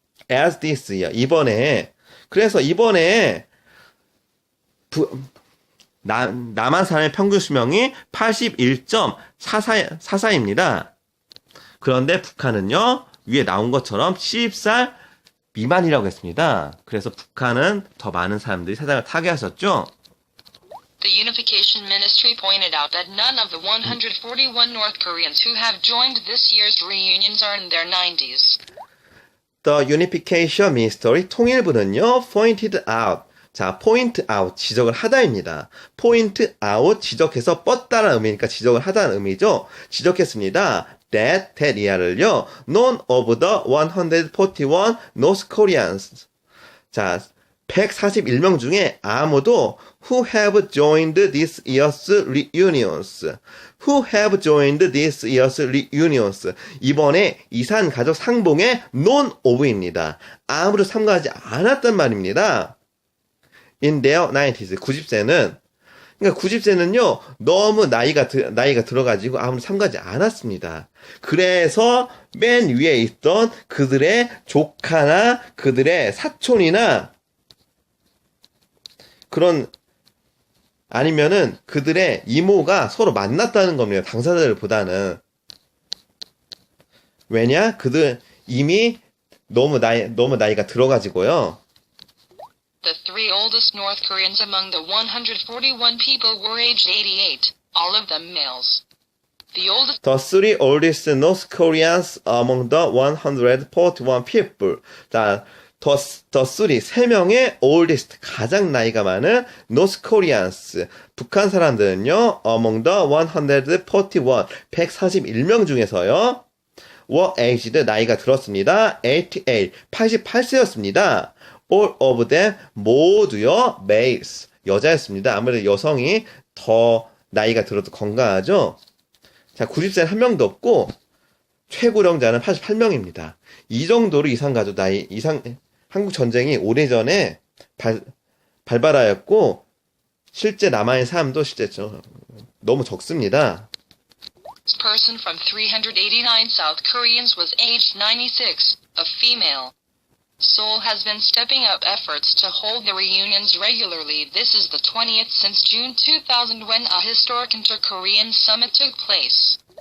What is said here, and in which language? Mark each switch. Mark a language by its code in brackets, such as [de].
[en] as this year, [ko] 그래서 이번에 남한 사람의 평균 수명이 81.44입니다. 그런데 북한은요, 위에 나온 것처럼 70살 미만이라고 했습니다. 그래서 북한은 더 많은 사람들이 세상을 타게 하셨죠. [en] The Unification Ministry pointed out that none of the 141 North Koreans who have joined this year's reunions are in their 90s. The Unification Ministry, [ko] 통일부는요, [en] pointed out, 자, point out, [ko] 지적을 하다입니다. point out, 지적해서 뻗다라는 의미니까 지적을 하다는 의미죠. 지적했습니다. [en] that [ko] 이하를요, [en] none of the 141 North Koreans, [ko] 자, 141명 중에 아무도 [en] who have joined this year's reunions, who have joined this year's reunions, [ko] 이번에 이산가족 상봉의 [en] none of입니다. [ko] 아무도 참가하지 않았단 말입니다. [en] in their 90s, [ko] 90세는, 그러니까 90세는요, 너무 나이가 들어가지고 아무도 참가하지 않았습니다. 그래서 맨 위에 있던 그들의 조카나 그들의 사촌이나 아니면은 그들의 이모가 서로 만났다는 겁니다. 당사자들보다는. 왜냐? 그들 이미 너무 나이가 들어가지고요. [en] The three oldest North Koreans among the 141 people were aged 88, all of them males. The oldest The three oldest North Koreans among the 141 people. [ko] 자, [en] the three, [ko] 세 명의 oldest, 가장 나이가 많은 [en] North Koreans, [ko] 북한 사람들은요, [en] among the 141, [ko] 141명 중에서요, [en] were aged, [ko] 나이가 들었습니다. 88, 88세였습니다. [en] All of them, [ko] 모두요, [en] males, [ko] 여자였습니다. 아무래도 여성이 더 나이가 들어도 건강하죠. 자, 90세는 한 명도 없고, 최고령자는 88명입니다. 이 정도로 이산가족 한국 전쟁이 오래전에 발발하였고, 실제 남한의 사람도 실제 너무 적습니다. [en] person from 389 South Koreans was aged 96, a female. Seoul has been stepping up efforts to hold the reunions regularly. This is the 20th since June 2000 when a historic inter-Korean summit took place.